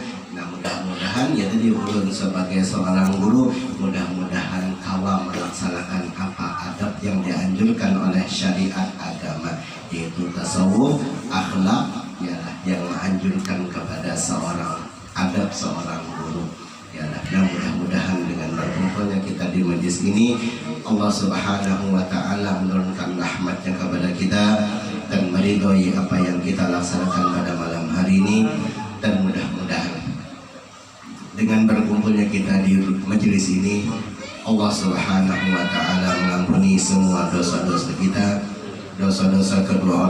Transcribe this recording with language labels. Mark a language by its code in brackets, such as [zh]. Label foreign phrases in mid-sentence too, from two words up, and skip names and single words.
[bjn] Nah mudah-mudahan ya tadi ulun sebagai seorang guru mudah-mudahan kawa melaksanakan apa adab yang dianjurkan oleh syariat agama, yaitu tasawuf, akhlak, yalah yang menganjurkan kepada seorang adab seorang guru. [id] Yalah, nah mudah-mudahan dengan berkumpulnya kita di majlis ini Allah [ar] سبحانه وتعالى [id] menurunkan rahmatnya kepada kita dan meridhoi apa yang kita laksanakan pada malam hari ini. Dan mudah-mudahan dengan berkumpulnya kita di majelis ini Allah [ar] سبحانه وتعالى [id] mengampuni semua dosa-dosa kita, dosa-dosa kedua